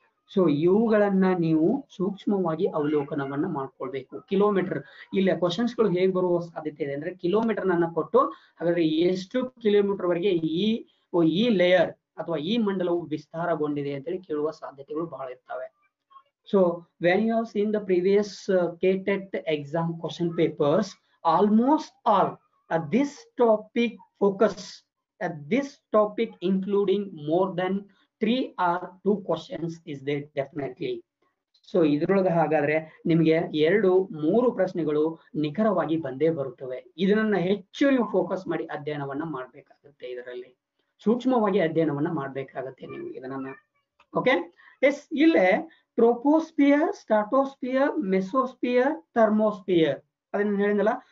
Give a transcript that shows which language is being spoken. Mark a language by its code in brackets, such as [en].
[kn] So ಇವುಗಳನ್ನ ನೀವು ಸೂಕ್ಷ್ಮವಾಗಿ ಅವಲೋಕನವನ್ನ ಮಾಡ್ಕೊಳ್ಬೇಕು. ಕಿಲೋಮೀಟರ್, ಇಲ್ಲ ಕ್ವಶನ್ಸ್ ಗಳು ಹೇಗೆ ಬರುವ ಸಾಧ್ಯತೆ ಇದೆ ಅಂದ್ರೆ ಕಿಲೋಮೀಟರ್ ನನ್ನ ಕೊಟ್ಟು ಹಾಗಾದ್ರೆ ಎಷ್ಟು ಕಿಲೋಮೀಟರ್ ವರೆಗೆ ಈ ಲೇಯರ್ ಅಥವಾ ಈ ಮಂಡಲವು ವಿಸ್ತಾರಗೊಂಡಿದೆ ಅಂತೇಳಿ ಕೇಳುವ ಸಾಧ್ಯತೆಗಳು ಬಹಳ ಇರ್ತವೆ. [en] So when you have seen the previous KTET exam question papers, almost all this topic focus at this topic including more than 3 or 2 questions is there definitely. [kn] So ಇದ್ರೊಳಗೆ ಹಾಗಾದ್ರೆ ನಿಮಗೆ 2-3 ಪ್ರಶ್ನೆಗಳು ನಿಖರವಾಗಿ ಬಂದೇ ಬರುತ್ತವೆ. ಇದನ್ನ ಹೆಚ್ಚು ನೀವು ಫೋಕಸ್ ಮಾಡಿ ಅಧ್ಯಯನವನ್ನ ಮಾಡ್ಬೇಕಾಗುತ್ತೆ, ಇದರಲ್ಲಿ ಸೂಕ್ಷ್ಮವಾಗಿ ಅಧ್ಯಯನವನ್ನ ಮಾಡ್ಬೇಕಾಗತ್ತೆ ನೀವು ಇದನ್ನ. Okay, S. ಇಲ್ಲೇ ಟ್ರೋಪೋಸ್ಫಿಯರ್, ಸ್ಟ್ರಾಟೋಸ್ಫಿಯರ್, ಮೆಸೋಸ್ಫಿಯರ್, ಥರ್ಮೋಸ್ಫಿಯರ್ ಅದನ್ನ ಹೇಳಿದ್ನಲ್ಲ.